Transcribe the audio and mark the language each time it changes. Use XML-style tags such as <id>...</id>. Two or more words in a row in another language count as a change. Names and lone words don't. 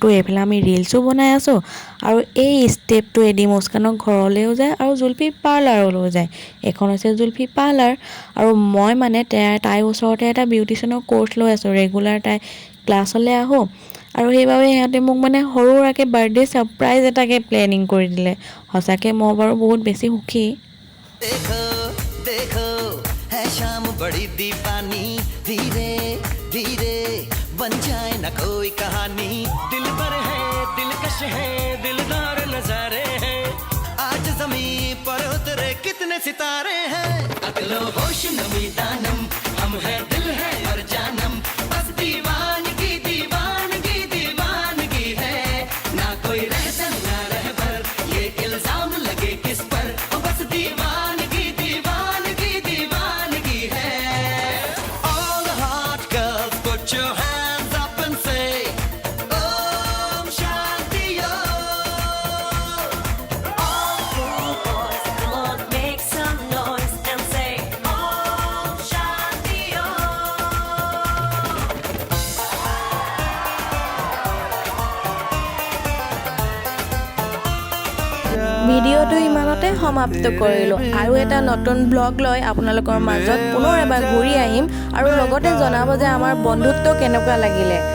<as>এইফালে আমি ৰিলছো বনাই আছোঁ আৰু এই ষ্টেপটোৱেদি মুস্কানৰ ঘৰলৈও যায় আৰু জুলফি পাৰ্লাৰলৈও যায়। এখন হৈছে জুলফি পাৰ্লাৰ আৰু মই মানে তাইৰ ওচৰতে এটা বিউটিচিয়ানৰ কোৰ্চ লৈ আছোঁ। ৰেগুলাৰ তাই ক্লাছলৈ আহোঁ আৰু সেইবাবে সিহঁতে মোক মানে সৰু সুৰাকৈ বাৰ্থডে ছাৰপ্ৰাইজ এটাকে প্লেনিং কৰি দিলে। সঁচাকৈ মই বাৰু বহুত বেছি সুখী।</as> <hi>देखो देखो है शाम बड़ी दीवानी, धीरे धीरे बन जाए न कोई कहानी। दिल पर है दिलकश है दिलदार नजारे हैं, आज जमीन पर उतरे कितने सितारे हैं।</hi> <fa>اگلو هوش نمی دانم,</fa> <hi>हम है दिल है और जानम, बस दीवानगी दीवानगी दीवानगी है। ना कोई रहसन ना रहबर, ये इल्जाम लगे किस पर, बस दीवानगी दीवानगी दीवानगी है।</hi> <en>All the hot girls put your hands up and say Om Shanti Om. All cool boys, come on, make some noise and say Om Shanti Om.</en> <as>ভিডিঅ'টো ইমানতে সমাপ্ত কৰিলোঁ। আৰু এটা নতুন ব্লগ লৈ আপোনালোকৰ মাজত পুনৰ এবাৰ ঘূৰি আহিম আৰু লগতে জনাব যে আমাৰ বন্ধুত্ব কেনেকুৱা লাগিলে।</as>